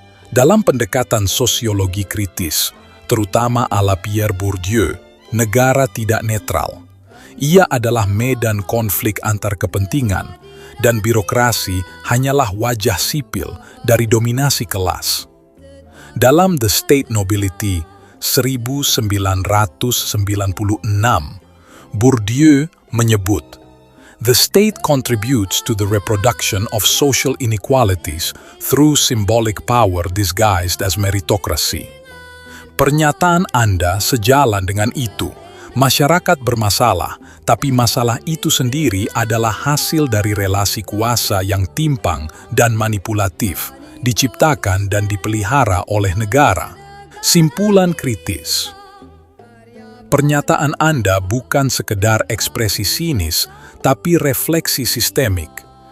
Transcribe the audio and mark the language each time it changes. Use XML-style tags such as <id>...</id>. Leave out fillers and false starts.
<id>Dalam pendekatan sosiologi kritis, terutama ala Pierre Bourdieu, negara tidak netral. Ia adalah medan konflik antar kepentingan, dan birokrasi hanyalah wajah sipil dari dominasi kelas. Dalam The State Nobility 1996, Bourdieu menyebut,</id> <en>"The state contributes to the reproduction of social inequalities through symbolic power disguised as meritocracy."</en> <id>Pernyataan Anda sejalan dengan itu. Masyarakat bermasalah, tapi masalah itu sendiri adalah hasil dari relasi kuasa yang timpang dan manipulatif, diciptakan dan dipelihara oleh negara. Simpulan kritis. Pernyataan Anda bukan sekedar ekspresi sinis, tapi refleksi sistemik.</id>